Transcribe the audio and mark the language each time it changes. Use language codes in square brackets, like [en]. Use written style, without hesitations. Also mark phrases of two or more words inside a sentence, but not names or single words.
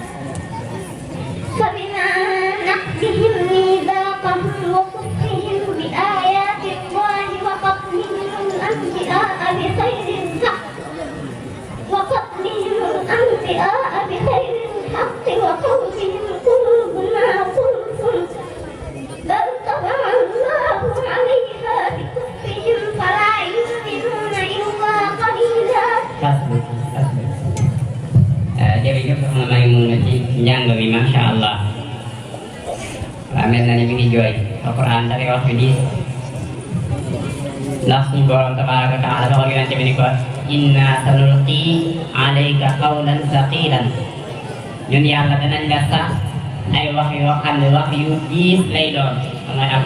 [ar] فبما نقضهم ميثاقهم وكفرهم بآيات الله وقتلهم الأنبياء بغير الحق وقولهم قلوبنا غلف بل طبع الله عليها بكفرهم فلا يؤمنون إلا قليلا. [wo] Jërëjëf soxna Maymuna ci njàng mi [ar] ما شاء الله [wo] waa mel na ni mi ngi jooy Alxuraan dafay wax fi diis ndax suñu borom [ar] تبارك وتعالى [wo] dafa yonent bi ni ko [ar] إنا سنلقي عليك قولا ثقيلا [wo] ñun yàlla danañ la sax ay wax yoo xam ne wax yu diis lay doon mooy